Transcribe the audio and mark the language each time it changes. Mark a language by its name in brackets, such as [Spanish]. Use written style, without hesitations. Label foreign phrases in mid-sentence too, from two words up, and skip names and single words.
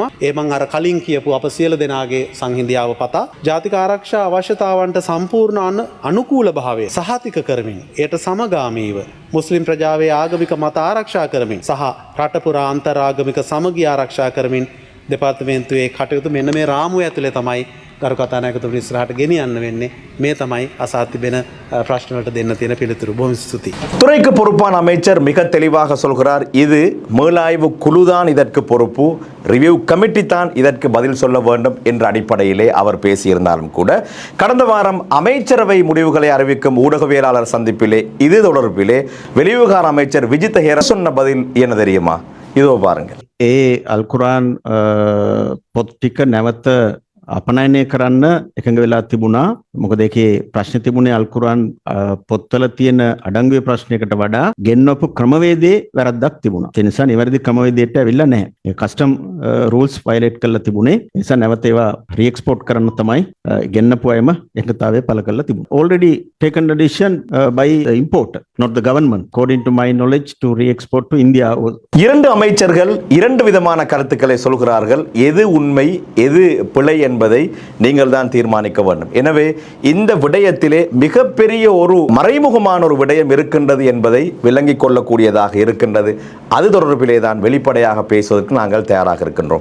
[Sinhala] ඒ මං අර කලින් කියපු අප සියලු දෙනාගේ සංහිඳියාව පතා ජාතික ආරක්ෂා අවශ්‍යතාවන්ට සම්පූර්ණ අනුකූල භාවය සහතික කරමින් එයට සමගාමීව මුස්ලිම් ප්‍රජාවේ ආගමික මත ආරක්ෂා කරමින් සහ රට පුරා අන්තරාගමික සමගිය ආරක්ෂා කරමින් දෙපාර්තමේන්තුවේ කටයුතු මෙන්න මේ රාමුව ඇතුලේ තමයි ගරු කතානායකතුමනි ඉස්සරහට ගෙනියන්න වෙන්නේ. මේ තමයි අසා තිබෙන ප්‍රශ්න වලට දෙන්න තියෙන පිළිතුරු. බොහොම ස්තුතියි. [Tamil] துறைக்கு பொறுப்பான அமைச்சர் மிக தெளிவாக சொல்கிறார். இது மேலாய்வு குழுதான் இதற்கு பொறுப்பு, [English] review committee [Tamil] தான் இதற்கு பதில் சொல்ல வேண்டும் என்ற அடிப்படையிலே அவர் பேசியிருந்தாலும் கூட கடந்த வாரம் அமைச்சரவை முடிவுகளை அறிவிக்கும் ஊடகவியலாளர் சந்திப்பிலே இது தொடர்பிலே வெளிவிவகார அமைச்சர் விஜித் ஹேர சொன்ன பதில் என்ன தெரியுமா? இதோ பாருங்கள். [Sinhala] අල්කුරාන් පොත් ටික නැවත අපනයනය කරන්න එකඟ වෙලා තිබුණා. මොකද ඒකේ ප්‍රශ්න තිබුණේ අල්කුරාන් පොත්වල තියෙන අඩංගුවේ ප්‍රශ්නයකට වඩා ගෙන්වපු ක්‍රමවේදයේ වැරද්දක් තිබුණා. ඒ නිසා නිවැරදි ක්‍රමවේදයට ඇවිල්ලා නැහැ. ඒ [English] custom rules violate [Sinhala] කරලා තිබුණේ. ඒ නිසා නැවත ඒවා රීඑක්ස්පෝර්ට් කරන්න තමයි ගෙන්නපු අයම එකතාවය පළ කරලා තිබුණා. [English] Already taken the decision by the importer, not the government, according to my knowledge, to re-export to India. [Tamil] இரண்டு அமைச்சர்கள் இரண்டு விதமான கருத்துக்களை சொல்கிறார்கள். எது உண்மை எது பிழை என்பதை நீங்கள் தான் தீர்மானிக்க வேண்டும். எனவே இந்த விடயத்திலே மிகப்பெரிய ஒரு மறைமுகமான ஒரு விடயம் இருக்கின்றது என்பதை விளங்கிக் கொள்ளக்கூடியதாக இருக்கின்றது. அது தொடர்பிலே தான் வெளிப்படையாக பேசுவதற்கு நாங்கள் தயாராக இருக்கின்றோம்.